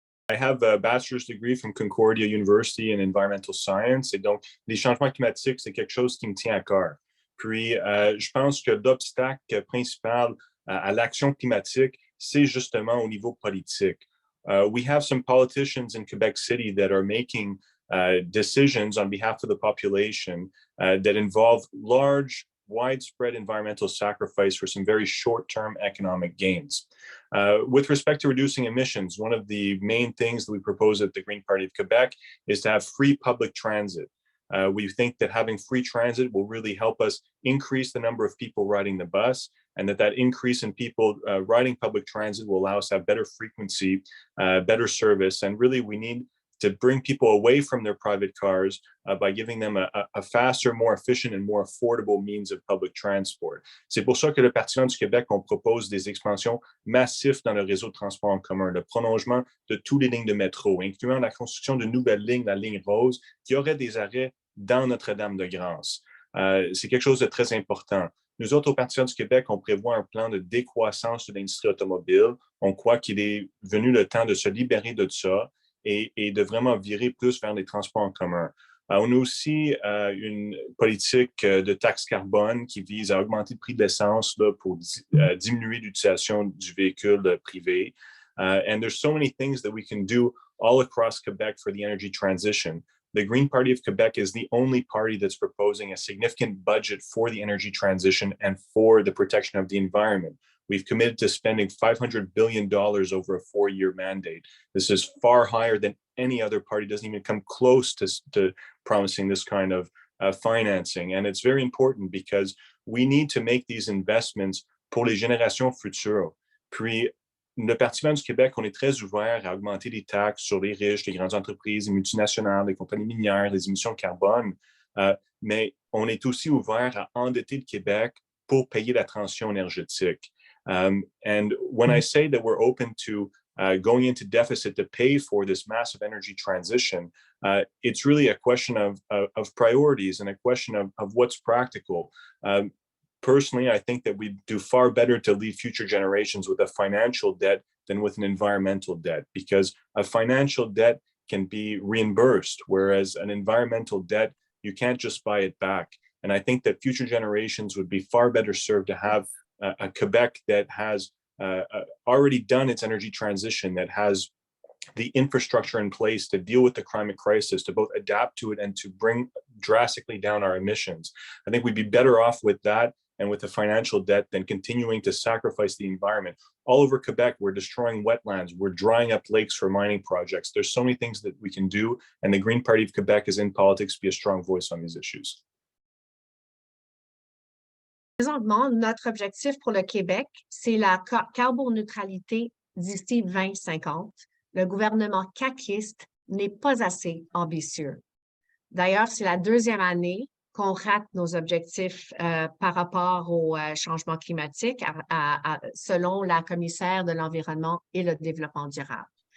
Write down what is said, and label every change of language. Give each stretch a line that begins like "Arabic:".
English: I have a bachelor's degree from Concordia University in environmental science
French: et donc les changements climatiques, c'est quelque chose qui me tient à cœur. Puis, je pense que l'obstacle principal à l'action climatique, c'est justement au niveau politique.
English: We have some politicians in Quebec City that are making decisions on behalf of the population that involve large, widespread environmental sacrifice for some very short-term economic gains. With respect to reducing emissions, one of the main things that we propose at the Green Party of Quebec is to have free public transit. We think that having free transit will really help us increase the number of people riding the bus, and that increase in people riding public transit will allow us to have better frequency, better service, and really we need to bring people away from their private cars by giving them a faster, more efficient and more affordable means of public transport.
French: C'est pour ça que le Parti vert du Québec, on propose des expansions massives dans le réseau de transport en commun, le prolongement de toutes les lignes de métro, incluant la construction de nouvelles lignes, la ligne rose, qui aurait des arrêts dans Notre-Dame-de-Grâce. C'est quelque chose de très important. Nous autres, au Parti vert du Québec, on prévoit un plan de décroissance de l'industrie automobile. On croit qu'il est venu le temps de se libérer de ça et de vraiment virer plus vers les transports en commun. On a aussi une politique de taxe carbone qui vise à augmenter le prix de l'essence pour diminuer l'utilisation du véhicule privé.
English: And there's so many things that we can do all across Quebec for the energy transition. The Green Party of Quebec is the only party that's proposing a significant budget for the energy transition and for the protection of the environment. We've committed to spending $500 billion over a 4-year mandate. This is far higher than any other party, doesn't even come close to promising this kind of financing. And it's very important because we need to make these investments
French: pour les générations futures. Puis, le Parti vert du Québec, on est très ouvert à augmenter les taxes sur les riches, les grandes entreprises, les multinationales, les compagnies minières, les émissions de carbone. Mais on est aussi ouvert à endetter le Québec pour payer la transition énergétique.
English: And when I say that we're open to going into deficit to pay for this massive energy transition, it's really a question of priorities and a question of what's practical. Personally, I think that we do far better to leave future generations with a financial debt than with an environmental debt, because a financial debt can be reimbursed, whereas an environmental debt, you can't just buy it back. And I think that future generations would be far better served to have a Quebec that has already done its energy transition, that has the infrastructure in place to deal with the climate crisis, to both adapt to it and to bring drastically down our emissions. I think we'd be better off with that and with the financial debt than continuing to sacrifice the environment. All over Quebec, we're destroying wetlands, we're drying up lakes for mining projects. There's so many things that we can do, and the Green Party of Quebec is in politics to be a strong voice on these issues.
French: Présentement, notre objectif pour le Québec, c'est la carboneutralité d'ici 2050. Le gouvernement caquiste n'est pas assez ambitieux. D'ailleurs, c'est la deuxième année qu'on rate nos objectifs par rapport au changement climatique selon la commissaire de l'Environnement et le Développement durable.